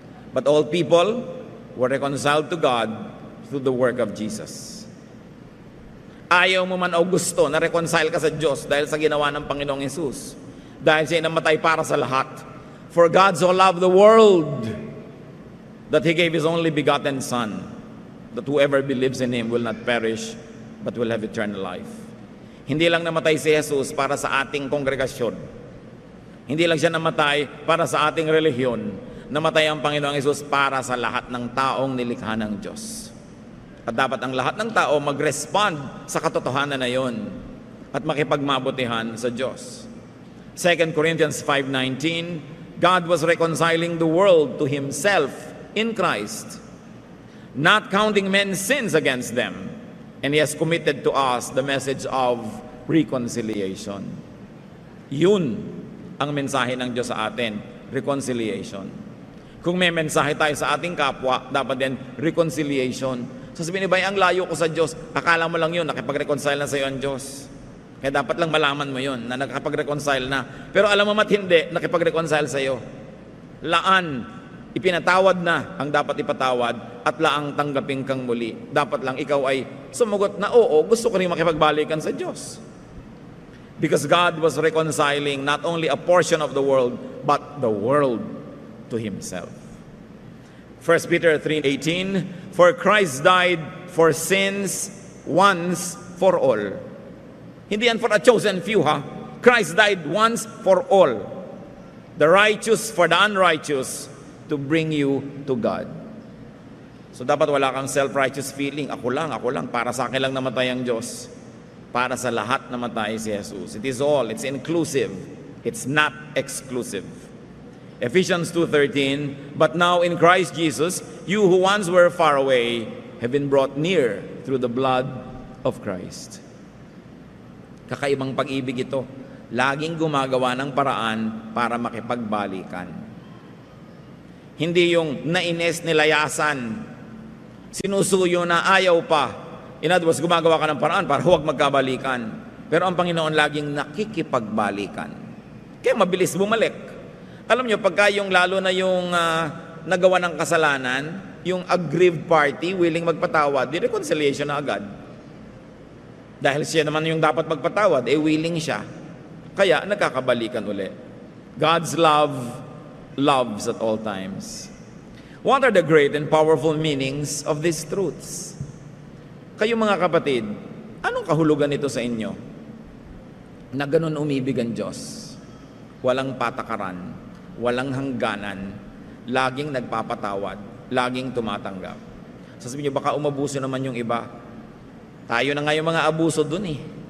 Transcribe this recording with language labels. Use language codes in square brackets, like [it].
[en] But all people were reconciled to God through the work of Jesus. [tl] Ayaw mo man o gusto na reconcile ka sa Diyos dahil sa ginawa ng Panginoong Yesus. Dahil siya namatay para sa lahat. [en] For God so loved the world that He gave His only begotten Son, that whoever believes in Him will not perish, but will have eternal life. [tl] Hindi lang namatay si Jesus para sa ating kongregasyon. Hindi lang siya namatay para sa ating relihiyon. Namatay ang Panginoong Yesus para sa lahat ng taong nilikha ng Diyos. At dapat ang lahat ng tao mag-respond sa katotohanan na yon at makipagmabutihan sa Diyos. [en] 2 Corinthians 5:19, God was reconciling the world to Himself in Christ, not counting men's sins against them, and He has committed to us the message of reconciliation. [tl] Yun ang mensahe ng Diyos sa atin, reconciliation. Kung may mensahe tayo sa ating kapwa, dapat din reconciliation. Sasabihin ni Bay, ang layo ko sa Diyos, akala mo lang yun, nakipag-reconcile na sa iyo ang Diyos. Kaya dapat lang malaman mo yun, na nakapag-reconcile na. Pero alam mo mat hindi, nakipag-reconcile sa iyo. Laan, ipinatawad na ang dapat ipatawad at laang tanggapin kang muli. Dapat lang ikaw ay sumagot na oo, gusto ko rin makipagbalikan sa Diyos. [en] Because God was reconciling not only a portion of the world, but the world to Himself. 1 Peter 3:18, for Christ died for sins once for all. [tl] Hindi yan [en] for a chosen few, [tl] ha? [en] Christ died once for all. The righteous for the unrighteous, to bring you to God. [tl] So dapat wala kang self-righteous feeling. Ako lang, para sa akin lang namatay ang Diyos. Para sa lahat namatay si Jesus. [en] It is all, it's inclusive. It's not exclusive. Ephesians 2:13, but now in Christ Jesus, you who once were far away have been brought near through the blood of Christ. [tl] Kakaibang pag-ibig ito. Laging gumagawa ng paraan para makipagbalikan. Hindi yung naines nilayasan, sinusuyo na ayaw pa. [en] In other words, [tl] gumagawa ka ng paraan para huwag magkabalikan. Pero ang Panginoon laging nakikipagbalikan. Kaya mabilis bumalik. Alam nyo, pagka yung lalo na yung nagawa ng kasalanan, yung aggrieved party, willing magpatawad, di reconciliation na agad. Dahil siya naman yung dapat magpatawad, willing siya. Kaya nagkakabalikan uli. [en] God's love loves at all times. What are the great and powerful meanings of these truths? [tl] Kayo mga kapatid, anong kahulugan nito sa inyo? Na ganun umibig ang Diyos. Walang patakaran. Walang hangganan, laging nagpapatawad, laging tumatanggap. Sasabihin niyo, baka umabuso naman yung iba. Tayo na nga yung mga abuso dun eh.